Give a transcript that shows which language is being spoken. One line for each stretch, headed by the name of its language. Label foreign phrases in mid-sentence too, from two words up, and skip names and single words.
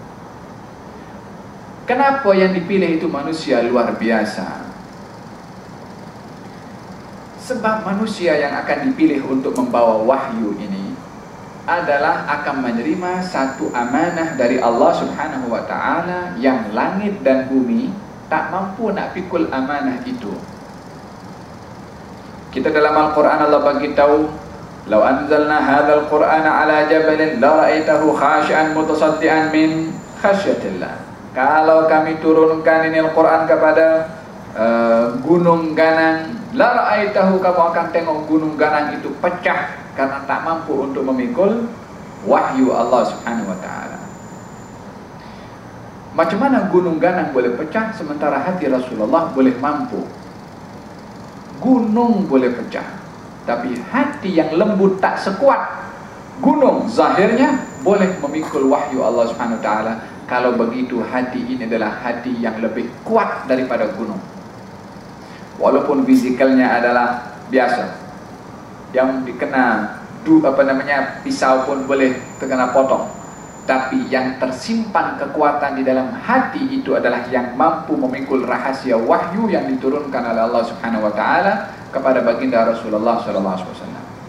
Malay: Kenapa yang dipilih itu manusia luar biasa? Sebab manusia yang akan dipilih untuk membawa wahyu ini adalah akan menerima satu amanah dari Allah
Arabic: سبحانه وتعالى
Malay: yang langit dan bumi tak mampu nak pikul amanah itu. Kita dalam Al-Quran Allah bagi tahu,
Arabic: "لو أنزلنا هذا القرآن على جبل لرأيته خاشعا متصدعا من خشية الله."
Malay: Kalau kami turunkan ini Al-Quran kepada gunung ganang,
Arabic: لرأيته,
Malay: kamu akan tengok gunung ganang itu pecah karena tak mampu untuk memikul wahyu Allah
Arabic: سبحانه وتعالى.
Malay: Macam mana gunung ganang boleh pecah sementara hati Rasulullah boleh mampu? Gunung boleh pecah, tapi hati yang lembut tak sekuat gunung zahirnya boleh memikul wahyu Allah
Arabic: سبحانه وتعالى.
Malay: Kalau begitu hati ini adalah hati yang lebih kuat daripada gunung. Walaupun fisikalnya adalah biasa, yang dikena pisau pun boleh terkena potong, tapi yang tersimpan kekuatan di dalam hati itu adalah yang mampu memikul rahasia wahyu yang diturunkan oleh Allah
Arabic: سبحانه وتعالى
Malay: kepada baginda Rasulullah
Arabic: صلى الله عليه وسلم.